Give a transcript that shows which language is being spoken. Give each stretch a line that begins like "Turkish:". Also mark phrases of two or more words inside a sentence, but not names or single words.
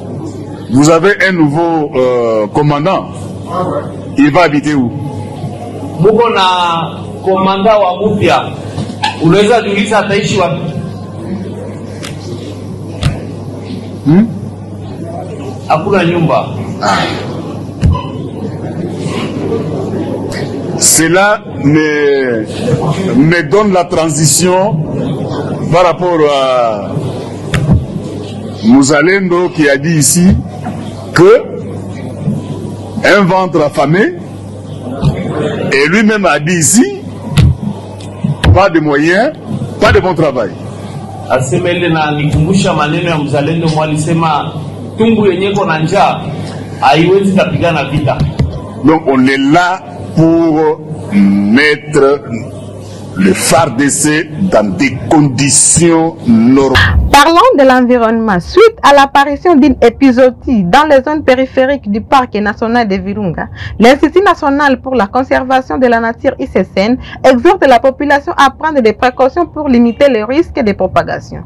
French: Vous avez un nouveau commandant. Il va habiter où?
Swahili: muko na komanda wa mupya, unaweza jiuliza ataishi wapi? Hakuna nyumba.
French: Cela me donne la transition par rapport à Mouzalendo qui a dit ici que un ventre affamé, et lui-même a dit ici pas de moyens, pas de bon travail.
Swahili: Asemele na nikumbusha maneno ya Mzalendo mwalisema tumbu yenye ko na njaa haiwezi kupigana vita.
French: Donc on est là pour mettre le FARDC dans des conditions normales. Parlons de l'environnement. Suite à l'apparition d'une épizootie dans les zones périphériques du parc national de Virunga, l'Institut national pour la conservation de la nature ICCN exhorte la population à prendre des précautions pour limiter le risque de propagation.